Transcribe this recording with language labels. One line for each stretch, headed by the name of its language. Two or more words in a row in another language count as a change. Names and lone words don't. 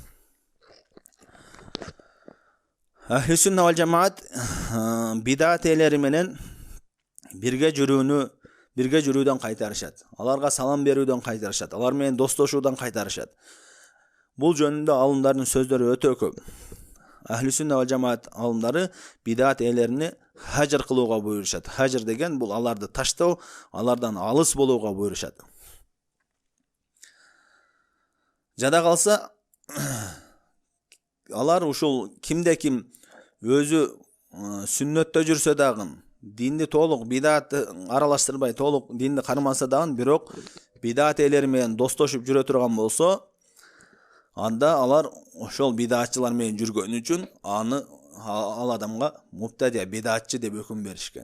Arabic: أهل السنة والجماعة
Kyrgyz: бидат ээлери менен бирге жүрүүдөн кайтарышат. Аларга салам берүүдөн кайтарышат. Алар менен достошуудан кайтарышат. Бул жөнүндө алымдардын сөздөрү өтө көп.
Arabic: أهل السنة والجماعة
Kyrgyz: алымдары бидат ээлерини хажр кылууга буйрушат. Хажр деген бул аларды таштоо, алардан алыс болууга буйрушат. Жада калса, алар ушул кимде ким өзү сүннөттө жүрсө дагы, динди толук бидат аралаштырбай, толук динди кармаса дагы, бирок бидат ээлери менен достошуп жүрө турган болсо, анда алар ошол бидатчылар менен жүргөн үчүн ал адамга муптадия, бидатчы деп өкүм беришкен.